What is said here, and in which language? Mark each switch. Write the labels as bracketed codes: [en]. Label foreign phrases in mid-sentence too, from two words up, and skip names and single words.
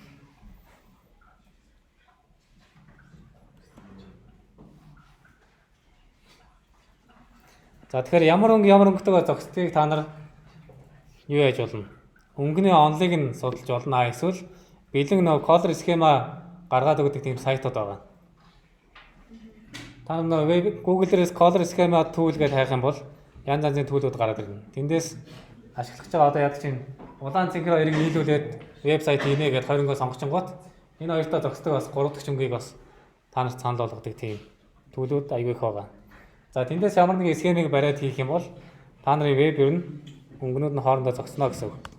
[mn] За тэгэхээр ямар өнгөтэйгээр зохицтыг та нар юу яаж болно? Өнгөний онлыг нь судалж болно. Эсвэл бэлэн нөгөө [en] color schema [mn] гаргаад өгдөг тийм сайтууд байгаа. Та нөгөө Google дээрээс [en] color schema tool [mn] гэж хайх юм бол янз янзын төлөвүүд гараад ирнэ. Тэндээс ашиглаж байгаа одоо яг чинь улаан цэнхэр хоёрыг нийлүүлээд вебсайт хийнэ гэдээ хоёр өнгөө сонгочингууд энэ хоёртоо зохицдог бас 3 дахь өнгөийг бас та нарт санал болгодог тийм төлөвүүд аягүй их байгаа. За тэндээс ямар нэг схемийг бариад хийх юм бол та нарын веб ер нь өнгөнүүд нь хоорондоо зогсно гэсэн үг.